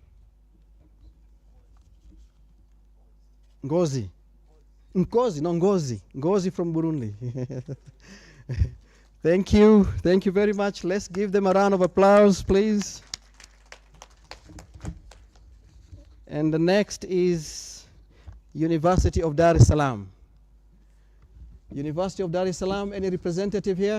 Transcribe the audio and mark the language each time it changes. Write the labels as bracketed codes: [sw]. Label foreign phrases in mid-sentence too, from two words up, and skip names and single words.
[en] Ngozi. Ngozi, no Ngozi. Ngozi from Burundi. Thank you. Thank you very much. Let's give them a round of applause, please. And the next is University of Dar es Salaam. University of Dar es Salaam, any representative here?